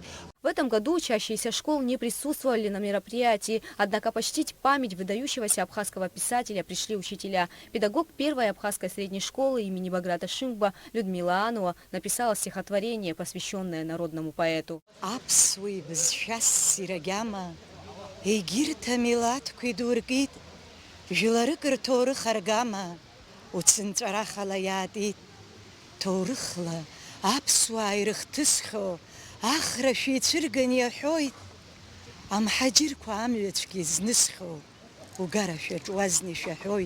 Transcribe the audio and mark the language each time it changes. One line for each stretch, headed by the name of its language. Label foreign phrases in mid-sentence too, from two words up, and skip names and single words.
Russian: В этом году учащиеся школ не присутствовали на мероприятии, однако почтить память выдающегося абхазского писателя пришли учителя. Педагог первой абхазской средней школы имени Баграта Шингба Людмила Анова написала стихотворение, посвященное народному поэту.
Abkhazian: Ахра шәицәырган иаҳәоит, амҳаџьырқәа амҩацәгьы знысхьоу, угара шәаҿуазны ишәаҳәоит.